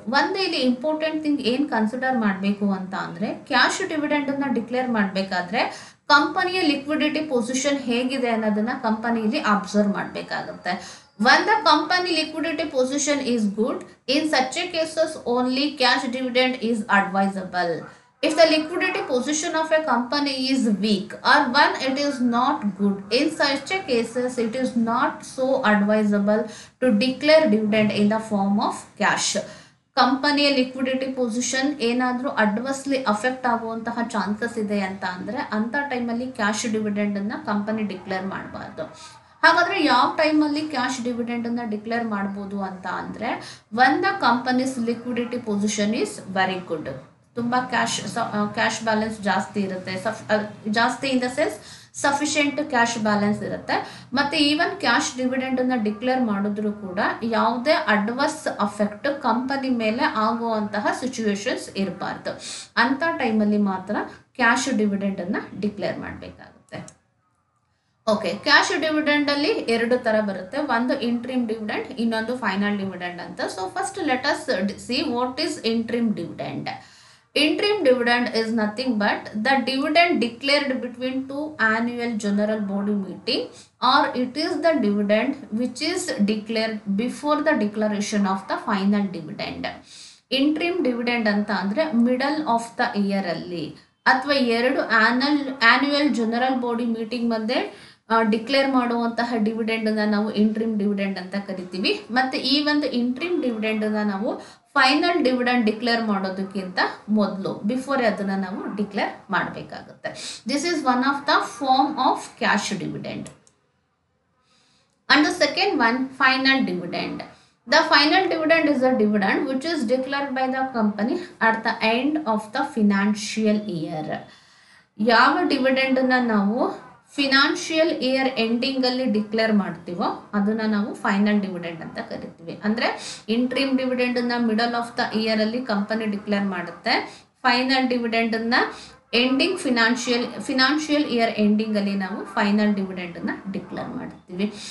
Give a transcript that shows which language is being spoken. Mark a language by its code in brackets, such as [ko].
[kn] ಒಂದು ಇಲ್ಲಿ important thing ಏನು ಕನ್ಸಿಡರ್ ಮಾಡಬೇಕು ಅಂತ ಅಂದರೆ ಕ್ಯಾಶ್ ಡಿವಿಡೆಂಡ್ ಅನ್ನ ಡಿಕ್ಲೇರ್ ಮಾಡಬೇಕಾದ್ರೆ ಕಂಪನಿಯ ಲಿಕ್ವಿಡಿಟಿ ಪೊಸಿಷನ್ ಹೇಗಿದೆ ಅನ್ನೋದನ್ನ ಕಂಪನಿಯಲ್ಲಿ ಅಬ್ಸರ್ವ್ ಮಾಡಬೇಕಾಗುತ್ತೆ. [en] When the company liquidity position is good, in such a cases only cash dividend is advisable. If the liquidity position of a company is weak or when it is not good, in such a cases it is not so advisable to declare dividend in the form of cash. [kn] ಕಂಪನಿಯ liquidity position ಏನಾದರೂ adversely affect ಆಗುವಂತಹ chances ಇದೆ ಅಂತ ಅಂದರೆ ಅಂಥ ಟೈಮಲ್ಲಿ cash ಡಿವಿಡೆಂಡನ್ನು company declare ಮಾಡಬಾರ್ದು. ಹಾಗಾದರೆ ಯಾವ ಟೈಮಲ್ಲಿ ಕ್ಯಾಶ್ ಡಿವಿಡೆಂಡನ್ನು ಡಿಕ್ಲೇರ್ ಮಾಡ್ಬೋದು ಅಂತ ಅಂದರೆ [en] when the company's liquidity position is very good. [kn] ತುಂಬ ಕ್ಯಾಶ್ ಬ್ಯಾಲೆನ್ಸ್ ಜಾಸ್ತಿ ಇರುತ್ತೆ, ಜಾಸ್ತಿ [en] in the sense [kn] sufficient cash balance ಇರುತ್ತೆ. ಮತ್ತು ಈವನ್ ಕ್ಯಾಶ್ ಡಿವಿಡೆಂಡನ್ನು ಡಿಕ್ಲೇರ್ ಮಾಡಿದ್ರು ಕೂಡ ಯಾವುದೇ ಅಡ್ವರ್ಸ್ ಅಫೆಕ್ಟ್ ಕಂಪನಿ ಮೇಲೆ ಆಗುವಂತಹ ಸಿಚುವೇಶನ್ಸ್ ಇರಬಾರ್ದು. ಅಂಥ ಟೈಮಲ್ಲಿ ಮಾತ್ರ ಕ್ಯಾಶ್ ಡಿವಿಡೆಂಡನ್ನು ಡಿಕ್ಲೇರ್ ಮಾಡಬೇಕಾಗುತ್ತೆ. ಓಕೆ, ಕ್ಯಾಶ್ ಡಿವಿಡೆಂಡ್ ಅಲ್ಲಿ ಎರಡು ತರ ಬರುತ್ತೆ, ಒಂದು ಇಂಟ್ರಿಮ್ ಡಿವಿಡೆಂಡ್, ಇನ್ನೊಂದು ಫೈನಲ್ ಡಿವಿಡೆಂಡ್ ಅಂತ. [en] So first let us see what is interim dividend. Interim dividend is nothing but the dividend declared between two annual general body meeting, or it is the dividend which is declared before the declaration of the final dividend. [kn] Interim dividend ಅಂತ ಅಂದರೆ [en] middle of the year [kn] ಅಲ್ಲಿ ಅಥವಾ ಎರಡು annual general body meeting ಮಧ್ಯೆ declare ಮಾಡುವಂತಹ ಡಿವಿಡೆಂಡನ್ನು ನಾವು interim dividend ಅಂತ ಕರಿತೀವಿ. ಮತ್ತು ಈ ಒಂದು ಇಂಟ್ರಿಮ್ ಡಿವಿಡೆಂಡನ್ನು ನಾವು ಫೈನಲ್ ಡಿವಿಡೆಂಡ್ ಡಿಕ್ಲೇರ್ ಮಾಡೋದಕ್ಕಿಂತ ಮೊದಲು ಬಿಫೋರ್ ಅದನ್ನು ನಾವು ಡಿಕ್ಲೇರ್ ಮಾಡಬೇಕಾಗುತ್ತೆ. [en] This is one of the form of cash dividend. And the second one, final dividend. The final dividend is a dividend which is declared by the company at the end of the financial year. [kn] ಯಾವ ಡಿವಿಡೆಂಡನ್ನು ನಾವು financial year ಎಂಡಿಂಗಲ್ಲಿ declare ಮಾಡ್ತೀವೋ ಅದನ್ನು ನಾವು final dividend ಅಂತ ಕರಿತೀವಿ. ಅಂದರೆ interim ಡಿವಿಡೆಂಡನ್ನು [en] middle of the ಇಯರಲ್ಲಿ [kn] company declare ಮಾಡುತ್ತೆ, final ಡಿವಿಡೆಂಡನ್ನು ending financial year ಎಂಡಿಂಗಲ್ಲಿ ನಾವು ಫೈನಲ್ ಡಿವಿಡೆಂಡನ್ನು ಡಿಕ್ಲೇರ್ ಮಾಡ್ತೀವಿ.